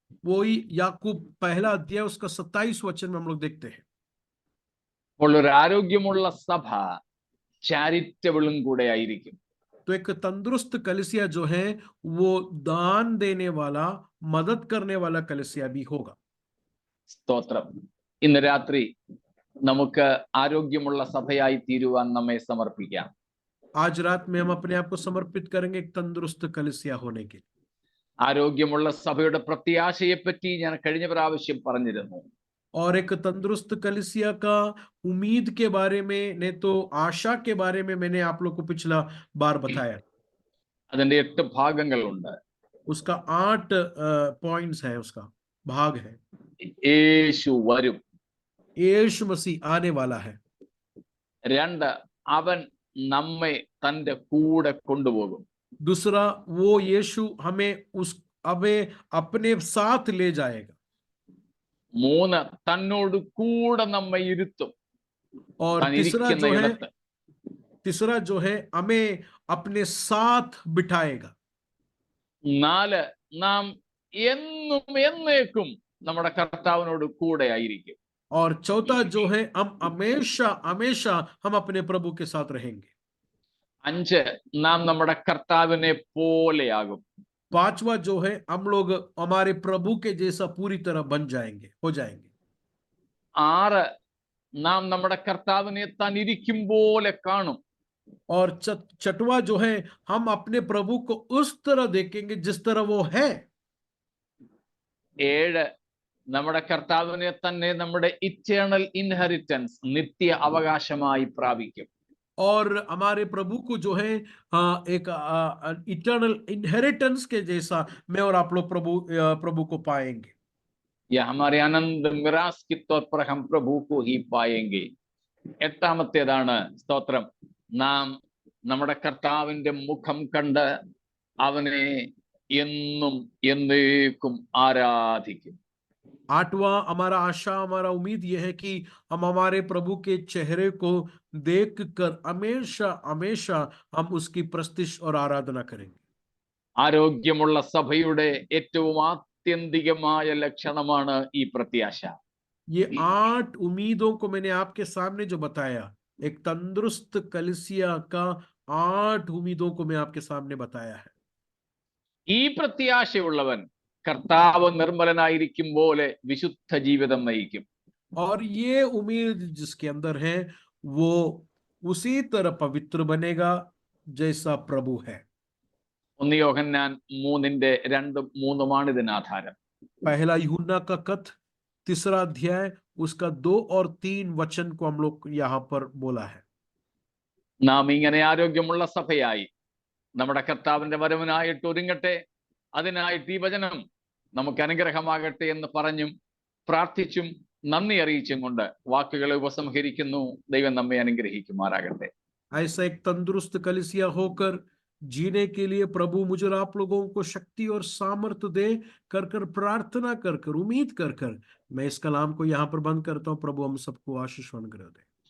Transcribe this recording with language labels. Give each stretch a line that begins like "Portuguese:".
Hindi: वही याकूब 1 अध्याय उसका 27 वचन में हम लोग देखते हैं।
Malayalam: അപ്പോൾ ഒരു ആരോഗ്യമുള്ള സഭ ചാരിറ്റബിളും കൂടെ ആയിരിക്കും.
Hindi: तो एक तंदुरुस्त कलीसिया जो है वो दान देने वाला, मदद करने वाला कलीसिया भी होगा।
Malayalam: സ്തോത്രം. ഇന്ന് രാത്രി നമുക്ക് ആരോഗ്യമുള്ള സഭയായി തീരുവാൻ നമ്മെ സമർപ്പിക്കാം.
Hindi: आज रात में हम अपने आप को समर्पित करेंगे एक तंदुरुस्त कलीसिया होने के लिए।
Malayalam: ആരോഗ്യമുള്ള സഭയുടെ പ്രത്യാശയെപ്പറ്റി ഞാൻ കഴിഞ്ഞ പ്രാവശ്യം പറഞ്ഞിരുന്നു.
Hindi: और एक तंदुरुस्त कलीसिया का उम्मीद के बारे में, नहीं तो आशा के बारे में मैंने आप लोग को पिछला बार बताया।
Malayalam: അതിന്റെ 8 ഭാഗങ്ങളുണ്ട്.
Hindi: उसका 8 पॉइंट्स है, उसका भाग है।
Malayalam: യേശു വരും.
Hindi: यीशु मसीह आने वाला है।
Malayalam: 2, അവൻ നമ്മെ തന്റെ കൂടെ കൊണ്ടുപോകും.
Hindi: दूसरा, वो यीशु हमें अपने साथ ले जाएगा।
Malayalam: 3, തന്നോട് കൂടെ നമ്മെ ഇരുത്തും.
Hindi: और
Malayalam: താൻ ഇരിക്കുന്ന ഇടത്ത്.
Hindi: तीसरा जो है हमें अपने साथ बिठाएगा।
Malayalam: 4, നാം എന്നും എന്നേക്കും നമ്മുടെ കർത്താവിനോട് കൂടെ ആയിരിക്കും.
Hindi: और चौथा जो है हम हमेशा हमेशा हम अपने प्रभु के साथ रहेंगे।
Malayalam: 5, നാം നമ്മുടെ കർത്താവിനെ പോലെയാകും.
Hindi: 5वां जो है हम लोग हमारे प्रभु के जैसा पूरी तरह हो जाएंगे।
Malayalam: 6, നാം നമ്മുടെ കർത്താവിനെ താൻ ഇരിക്കും പോലെ കാണും.
Hindi: और छठवां जो है हम अपने प्रभु को उस तरह देखेंगे जिस तरह वो है।
Malayalam: 7, നമ്മുടെ കർത്താവിനെ തന്നെ നമ്മുടെ ഇറ്റേണൽ ഇൻഹെറിറ്റൻസ്, നിത്യ അവകാശമായി പ്രാപിക്കും.
Hindi: और हमारे प्रभु को जो है एक इटर्नल इनहेरिटेंस के जैसा मैं और आप लोग प्रभु को पाएंगे। ये हमारे आनंद मिरास के तौर पर हम प्रभु को ही पाएंगे.
Malayalam: 8-ാമത്തേതാണ് സ്തോത്രം, നാം നമ്മുടെ കർത്താവിന്റെ മുഖം കണ്ട് അവനെ എന്നും എന്നേക്കും ആരാധിക്കും.
Hindi: 8वां हमारा आशा, हमारा उम्मीद यह है कि हम हमारे प्रभु के चेहरे को देखकर हमेशा हमेशा हम उसकी प्रस्तिश और आराधना करेंगे।
Malayalam: ആരോഗ്യമുള്ള സഭയുടെ ഏറ്റവും ആത്യന്തികമായ ലക്ഷണമാണ് ഈ പ്രത്യാശ.
Hindi: ये 8 उम्मीदों को मैंने आपके सामने जो बताया, एक तंदुरुस्त कलीसिया का 8 उम्मीदों को मैं आपके सामने बताया है।
Malayalam: ഈ പ്രത്യാശയുള്ളവൻ കർത്താവ് നിർമ്മലനായിരിക്കും പോലെ വിശുദ്ധ ജീവിതം നയിക്കും.
Hindi: और ये उम्मीद जिसके अंदर है वो उसी तरह पवित्र बनेगा जैसा प्रभु है।
Malayalam: 1 യോഹന്നാൻ 3:2-3 ഇതിനാധാരം.
Hindi: पहला यूहन्ना का कथ 3 अध्याय उसका 2 और 3 वचन को हम लोग यहाँ पर बोला है।
Malayalam: നാം ഇങ്ങനെ ആരോഗ്യമുള്ള സഭയായി നമ്മുടെ കർത്താവിന്റെ വരവിനായിട്ട് ഒരുങ്ങട്ടെ. അതിനായിട്ട് ഈ വചനം നമുക്ക് അനുഗ്രഹമാകട്ടെ എന്ന് പറഞ്ഞും പ്രാർത്ഥിച്ചും നന്ദി അറിയിച്ചും കൊണ്ട് വാക്കുകളെ ഉപസംഹരിക്കുന്നു. ദൈവം നമ്മെ അനുഗ്രഹിക്കുമാറാകട്ടെ.
Hindi: ऐसा एक तंदुरुस्त कलीसिया होकर जीने के लिए प्रभु मुझे और आप लोगों को शक्ति और सामर्थ्य दे कर प्रार्थना कर उम्मीद कर मैं इस कलाम को यहाँ पर बंद करता हूँ। प्रभु हम सबको आशीष अनुग्रह दे।